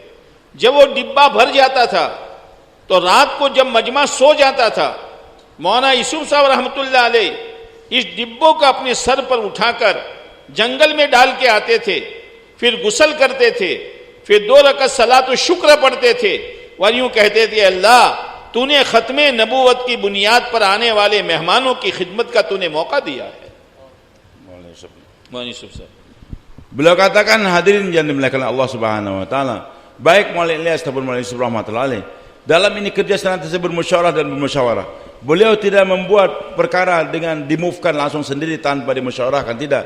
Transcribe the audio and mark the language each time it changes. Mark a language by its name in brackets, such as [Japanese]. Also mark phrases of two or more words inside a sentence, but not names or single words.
[Hindi] जब वो डिब्बा भर जाता था तो रात को जब मजमा सो जाता था, मौलाना यूसुफ साहब [Arabic] رحمة الله عليه [Hindi] इस डिब्बों को अपने सर पर उठाकर जंगल में डाल के आते थे, फिर गुस्ल करते थे, फिर 2 रकअत सलात शुक्र पढ़ते थे और यूं कहते थे, अल्लाह तूने खत्मे नबूवत की बुनियाद पर आने वाले मेहमानों की खिदमत का तूने मौका दिया है। Maulana Yusuf साहब [Indonesian] beliau katakan, hadirin yang dimuliakan Allah [Arabic] سبحانه وتعالى, [Indonesian] baik Maulana Ilyas ataupun Maulana Yusuf [Arabic] رحمة الله عليه, [Indonesian] dalam ini kerja senantiasa bermusyawarah dan bermusyawarah. Beliau tidak membuat perkara dengan dimuvekan langsung sendiri tanpa dimusyawarahkan, tidak.